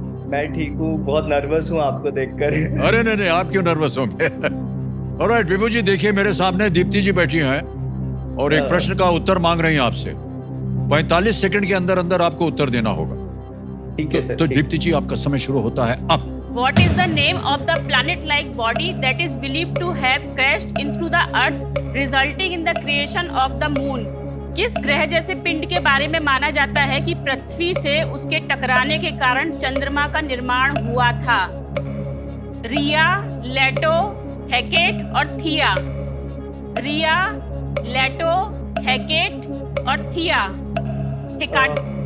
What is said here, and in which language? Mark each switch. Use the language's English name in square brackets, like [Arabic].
[Hindi] मैं ठीक हूँ, बहुत नर्वस हूँ आपको देखकर। अरे नहीं, आप क्यों नर्वस होंगे? ऑलराइट विभू जी, देखिए मेरे सामने दीप्ति जी बैठी हैं और एक प्रश्न का उत्तर मांग रही हैं आपसे। 45 सेकंड के अंदर अंदर आपको उत्तर देना होगा। ठीक है सर। तो ठीक। दीप्ति जी, आपका समय शुरू होता है अब। [English] What is the name of the planet-like body that is believed to have crashed into the Earth, resulting in the creation of the Moon? [Hindi] किस ग्रह जैसे पिंड के बारे में माना जाता है कि पृथ्वी से उसके टकराने के कारण चंद्रमा का निर्माण हुआ था? रिया, लेटो, हेकेट और थिया। रिया, लेटो, हेकेट और थिया। हेकाट।